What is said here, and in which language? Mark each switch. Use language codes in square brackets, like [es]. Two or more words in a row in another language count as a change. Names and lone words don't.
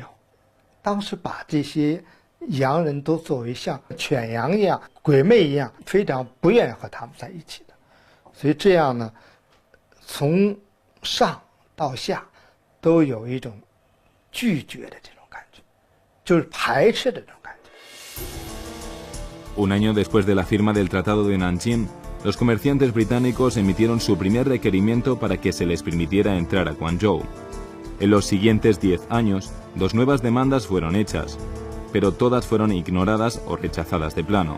[zh] 当时把这些洋人都作为像犬羊一样、鬼魅一样，非常不愿意和他们在一起的，所以这样呢，从上到下都有一种拒绝的这种感觉，就是排斥的这种感觉。 [es] Un año después de la firma del Tratado de Nanjing, los comerciantes británicos emitieron su primer requerimiento para que se les permitiera entrar a Guangzhou. En los siguientes 10 años, 2 nuevas demandas fueron hechas, pero todas fueron ignoradas o rechazadas de plano.